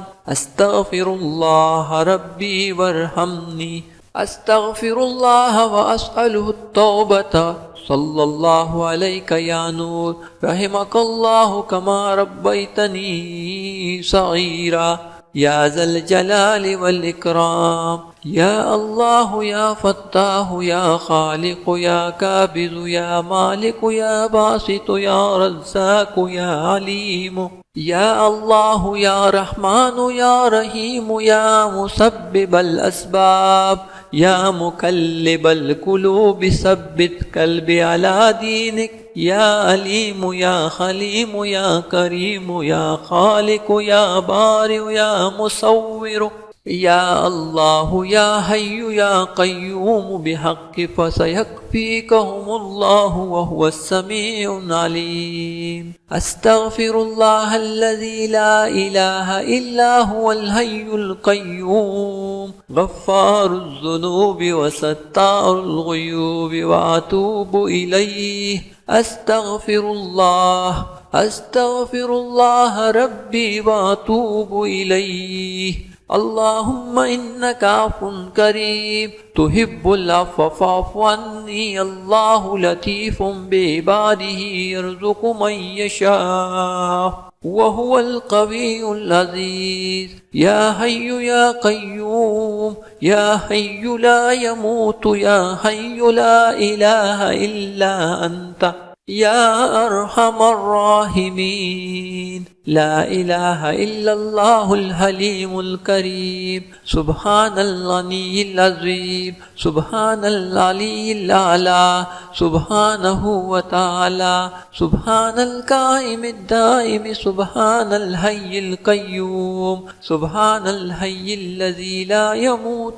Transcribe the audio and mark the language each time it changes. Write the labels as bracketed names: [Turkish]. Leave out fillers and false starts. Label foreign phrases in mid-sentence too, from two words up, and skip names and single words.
[Arabic] أستغفر الله ربي وارحمني. أستغفر الله وأسأله التوبة. صلى الله عليك يا نور رحمك الله كما ربيتني صغيرا. يا ذا الجلال والإكرام. يا الله يا فتاح يا خالق يا قابض يا مالك يا باسط يا رزاق يا عليم. يا الله يا رحمن يا رحيم يا مسبب الأسباب يا مقلب القلوب ثبت قلبي على دينك. يا عليم يا حليم يا كريم يا خالق يا بارئ يا مصور. يا الله يا حي يا قيوم بحق فسيكفيكهم الله وهو السميع العليم. أستغفر الله الذي لا إله إلا هو الحي القيوم غفار الذنوب وستار العيوب وأتوب إليه. أستغفر الله ربي وأتوب إليه. اللهم إنك عفو كريم تحب العفو فاعف عني. الله لطيف بعباده يرزق من يشاء وهو القوي العزيز. يا حي يا قيوم يا حي لا يموت يا حي لا إله إلا أنت يا أرحم الراحمين. لا إله إلا الله الحليم الكريم سبحان الغني العظيم سبحان العلي الأعلى سبحانه وتعالى سبحان القائم الدائم سبحان الحي القيوم سبحان الحي الذي لا يموت